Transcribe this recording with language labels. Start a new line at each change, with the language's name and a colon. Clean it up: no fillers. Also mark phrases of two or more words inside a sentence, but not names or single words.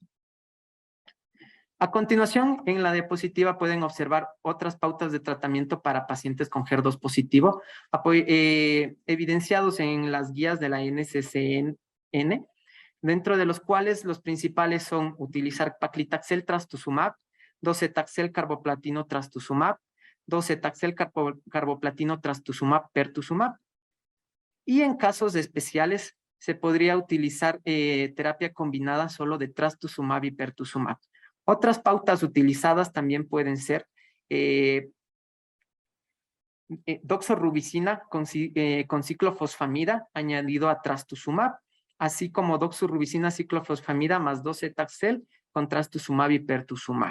Spanish: A continuación, en la diapositiva pueden observar otras pautas de tratamiento para pacientes con HER2 positivo, evidenciados en las guías de la NCCN, dentro de los cuales los principales son utilizar paclitaxel trastuzumab, docetaxel carboplatino trastuzumab, docetaxel carboplatino trastuzumab pertuzumab. Y en casos especiales se podría utilizar terapia combinada solo de trastuzumab y pertuzumab. Otras pautas utilizadas también pueden ser doxorubicina con ciclofosfamida añadido a trastuzumab, así como doxorubicina ciclofosfamida más docetaxel con trastuzumab y pertuzumab.